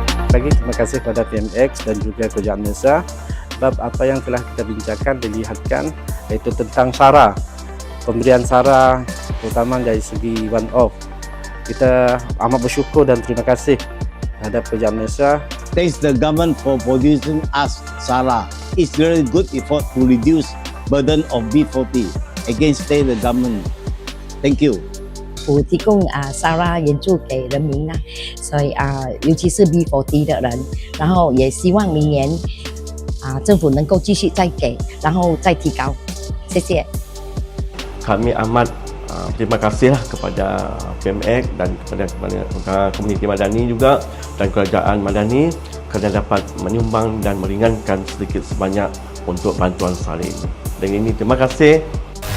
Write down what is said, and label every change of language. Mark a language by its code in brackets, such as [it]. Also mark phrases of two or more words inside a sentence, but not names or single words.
[ms] lagi terima kasih kepada PMX dan juga Kerajaan Malaysia sebab apa yang telah kita bincangkan dilihatkan iaitu tentang SARA, pemberian SARA terutama dari segi [en] one off. [ms] Kita amat bersyukur dan terima kasih terhadap Kerajaan Malaysia. [en] Thanks the government for producing us SARA. It's very good effort to reduce burden of B40 against the government. Thank you. [zh] 我提供SARA 援助给人民啦，所以尤其是 B40 的人，然后也希望明年政府能够继续再给，然后再提高，谢谢。 [ms] Kami amat terima kasihlah kepada PMX dan kepada komuniti Madani juga dan kerajaan Madani kerana dapat menyumbang dan meringankan sedikit sebanyak untuk bantuan salin. Dan ini terima kasih